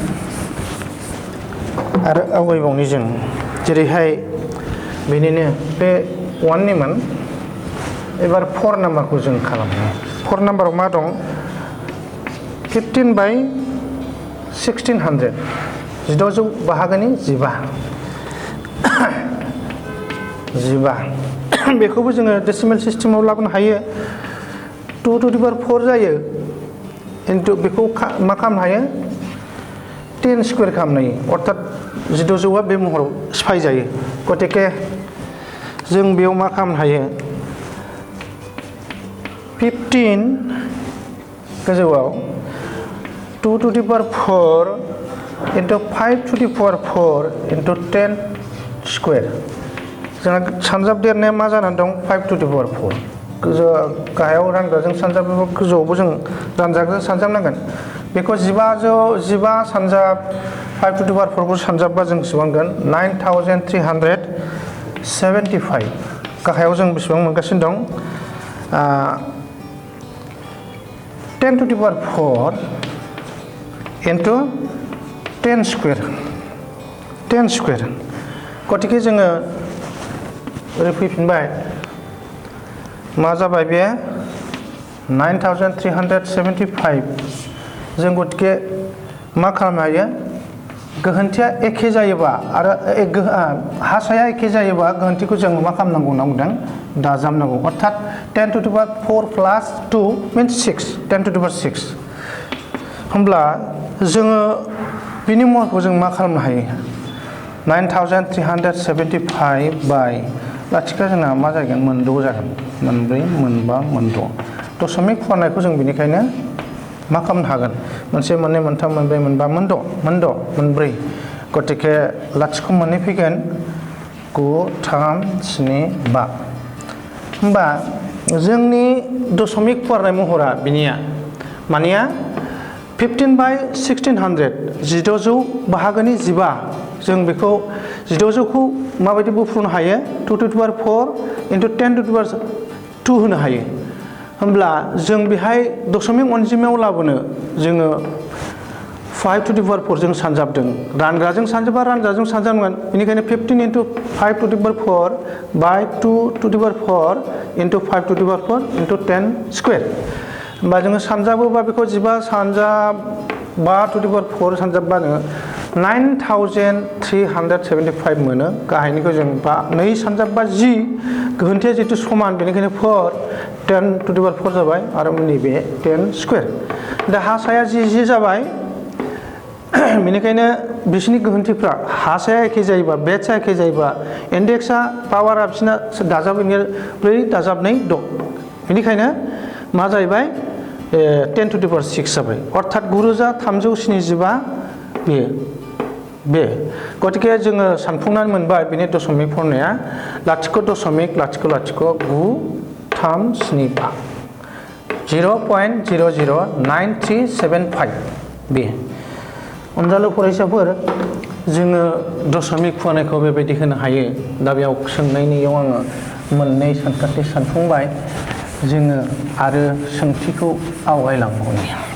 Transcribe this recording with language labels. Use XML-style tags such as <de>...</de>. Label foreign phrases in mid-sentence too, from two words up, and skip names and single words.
<brx>आरो आवगायबावनि जों जेरैहाय बेनिनो बे 1 निमोन एबार 4 नाम्बारखौ जों खालामो 4 नाम्बाराव मा दं 15 बाय 1600 1600 बाहागोनि 15 बेखौबो जोङो डेसिमेल सिस्टेमाव लाबोनो हायो</brx> <en>2 to the power 4</en> <brx>जायो इन्टु बेखौ मा खालामनो हायो 10 स्कुवेर खालामनो हायो अर्थात 1600आ बे महराव सिफाय जायो गतिके जों बेयाव मा खालामनो हायो 15 गोजौआव</brx> <en>2 to the power 4 into 5 to the power 4 into 10</en> <brx>स्कुवेर जोंहा सानजाबदेरनाया मा जानानै दं</brx> <en>5 to the power 4</en> <brx>गोजौ गाहायाव रानग्राजों सानजाबोबा गोजौआवबो जों रानजाग्राजों सानजाबनांगोन बेखौ 15 सानजाब</brx> <en>5 to the power 4</en> <brx>खौ सानजाबबा जों बेसेबां मोनगोन 9375 गाहायाव जों बेसेबां मोनगासिनो दं</brx> <en>10 to the power 4 into 10</en> <brx>स्कुवेर गतिके जोङो ओरै फैफिनबाय मा जाबाय बे 9375 जों गतिके मा खालामनो हायो गोहोन्थिया एखे जायोबा आरो हासाया एखे जायोबा गोहोन्थिखौ जों मा खालामनांगौ होनना बुंदों दाजाबनांगौ अर्थात</brx> <en>10 to the power 4 plus 2 means 6 10 to the power 6</en> <brx>होमब्ला जोङो बिनि महरखौ जों मा खालामनो हायो 9375 बाय लाथिख' जोंना मा जागोन मोनद' जागोन मोनब्रै मोनबा मोनद' दशमिक फुवारनायखौ जों बेनिखायनो मा खालामनो हागोन मोनसे मोननै मोनथाम मोनब्रै मोनबा मोनद' मोनब्रै गतिके लाथिख' मोननै फैगोन 9 3 7 5 होमबा जोंनि दशमिक फुवारनाय महरा बिनिया मानिया 15 बाय 1600 1600 बाहागोनि 15 जों बेखौ 1600खौ माबायदि बुफ्रुनो हायो</brx> <en>2 to the power 4 into 10 to the power 2</en> <brx>होनो हायो होमब्ला जों बेहाय दशमिक अनजिमायाव लाबोनो जोङो</brx> <en>5 to the power 4</en> <brx>जों सानजाबदों रानग्राजों सानजाबा रानग्राजों सानजाबगोन बेनिखायनो</brx> <en>15 into 5 to the power 4 by 2 to the power 4 into 5 to the power 4 into 10 square</en> <brx>होमबा जोङो सानजाबोबा बेखौ 15 सानजाब</brx> <en>5 to the power 4</en> <brx>सानजाबबानो 9375 मोनो गाहायनिखौ जों 2 सानजाबबा 10 गोहोन्थिया जितु समान बेनिखायनो 4</brx> <en>10 to the power 4</en> <brx>जाबाय आरो नैबे 10 स्क्वायर दा हासाया जि जाबाय बेनिखायनो बिसिनि गोहोन्थिफ्रा हासाया एखे जायोबा बेटसा एखे जायोबा इन्डेक्सआ पावारा बिसिना दाजाबनाय 4 दाजाबनाय 6 बेनिखायनो मा जाहैबाय</brx> <en>10 to the power 6</en> <brx>जाबाय अर्थात 9375 बे गतिके जोङो सानफुंनानै मोनबाय बेनि दशमिक फर्मुलाया 0.00375 0.009375 बे अनजालु फरायसाफोर जोङो दशमिक फुवारनायखौ बेबायदि होनो हायो दा बेयाव सोंनायनियाव आङो मोननै सानखान्थि सानफुंबाय जोङो आरो सोंथिखौ आवगायलांबावनि</brx>